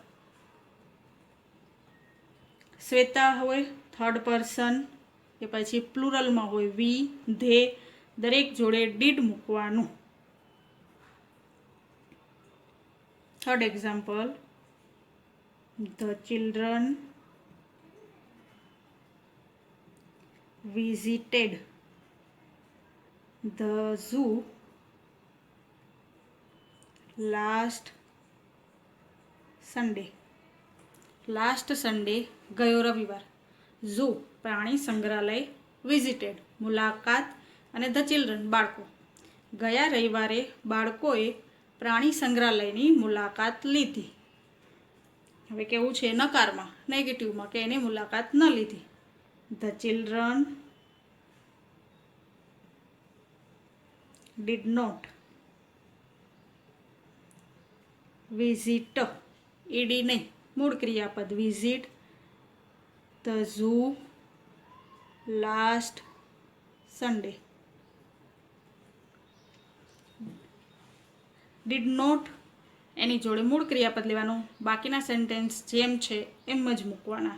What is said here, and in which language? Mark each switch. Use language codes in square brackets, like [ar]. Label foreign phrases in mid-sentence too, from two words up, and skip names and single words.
[gu] શ્વેતા હોય [en] third person [gu] કે પછી પ્લુરલમાં હોય વી, ધે, દરેક જોડે ડીડ મૂકવાનું. [en] third example, the children visited the zoo last Sunday. last Sunday [gu] ગયો રવિવાર. ઝૂ પ્રાણી સંગ્રહાલય, વિઝિટેડ મુલાકાત, અને [en] the children [gu] બાળકો. ગયા રવિવારે બાળકોએ પ્રાણી સંગ્રહાલયની મુલાકાત લીધી. હવે કેવું છે નકારમાં, નેગેટિવમાં, કે એની મુલાકાત ન લીધી. [en] The children did not visit, [gu] ઈડી નહીં, મૂળ ક્રિયાપદ [en] visit the zoo last Sunday. did not [gu] એની જોડે મૂળ ક્રિયાપદ લેવાનું, બાકીના સેન્ટેન્સ જેમ છે એમ જ મૂકવાના.